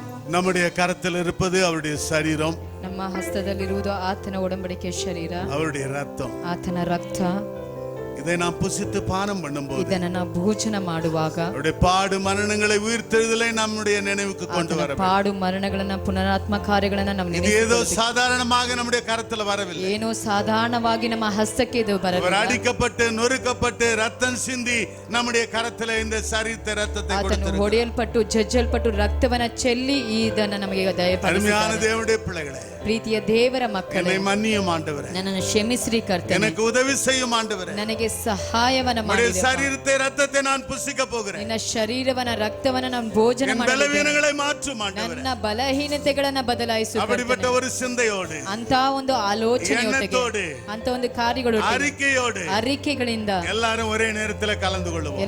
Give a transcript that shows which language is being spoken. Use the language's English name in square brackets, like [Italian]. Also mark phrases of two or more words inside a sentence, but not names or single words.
[Tamil] நம்முடைய கரத்தில் இருப்பது அவருடைய சரீரம், [Kannada] ನಮ್ಮ ಹಸ್ತದಲ್ಲಿರುವುದು ಆತನ ಒಡಂಬಡಿಕೆಯ ಶರೀರ, [Tamil] அவருடைய ரத்தம். [Kannada] ಆತನ ರಕ್ತ. [Tamil] இதை நாம் புசித்து பானம் பண்ணும்போது [Kannada] ಇದನ್ನ ನಾವು ಭೋಜನ ಮಾಡುವಾಗ [Tamil] அவருடைய பாடு மரணங்களை உயிர்த்தெழுதலை நம்முடைய நினைவுக்கு கொண்டு வர வேண்டும். [Kannada] ಪಾಡು ಮರಣಗಳನ್ನ ಪುನರಾತ್ಮ ಕಾರ್ಯಗಳನ್ನ ನಾವು [Tamil] இது ஏதோ சாதாரணமாக நம்முடைய கரத்துல வரவில்லை. [Kannada] ಏನೋ ಸಾಧಾರಣವಾಗಿ ನಮ್ಮ ಹಸ್ತಕ್ಕೆ ಇದು [Tamil] அவர் [Kannada] ಬರಲಿಲ್ಲ. [Tamil] அடிக்கப்பட்டு நொறுக்கப்பட்டு ரத்தம் சிந்தி நம்முடைய கரத்துல இந்த சரீரத்தை ரத்தத்தை [Kannada] ಆತನು [Tamil] கொடுத்திருக்கிறார். [Kannada] ಹೊಡೆಯಲ್ಪಟ್ಟು ಜಜ್ಜಲ್ಪಟ್ಟು ರಕ್ತವನ್ನ ಚೆಲ್ಲಿ ಇದನ್ನ ನಮಗೆ [Tamil] அருமையான [Kannada] ದಯಪಾಲಿಸಿದ್ದಾನೆ. [Tamil] தேவனுடைய பிள்ளைகளே, [Kannada] ಪ್ರೀತಿಯ ದೇವರ ಮಕ್ಕಳೇ, [Tamil] என்னை மன்னியும் ஆண்டவரே, [Kannada] ನನ್ನನ್ನು ಕ್ಷಮಿಸ್ರಿ ಕರ್ತನೇ, [Tamil] எனக்கு உதவி செய்யும் ஆண்டவரே. [Kannada] ನನಗೆ ಸಹಾಯವನ್ನ [Tamil] உம்முடைய [Kannada] ಮಾಡಿ [Tamil] சரீரத்தை ரத்தத்தை நான் புசிக்க போகிறேன். [Kannada] ನಿನ್ನ ಶರೀರವನ್ನ ರಕ್ತವನ್ನ ನಾನು ಭೋಜನ [Tamil] என் [Kannada] ಮಾಡಲಿದ್ದೇನೆ. [Tamil] பலவீனங்களை மாற்றும் ஆண்டவரே. [Kannada] ನನ್ನ ಬಲಹೀನತೆಗಳನ್ನ ಬದಲಾಯಿಸು [Tamil] அப்படிப்பட்ட [Kannada] ಕರ್ತನೇ. [Tamil] ஒரு சிந்தையோடு, [Kannada] ಅಂತ ಒಂದು ಆಲೋಚನೆಯೊಟ್ಟಿಗೆ, [Tamil] ಎಣ್ಣೆತೋಡು, [Kannada] ಅಂತ ಒಂದು ಕಾರ್ಯಗಳು, [Tamil] அறிக்கையோடு [Kannada] ಅರಿಕೆಗಳಿಂದ [Tamil] எல்லாரும் ஒரே நேரத்துல கலந்து கொள்ளுவோம்.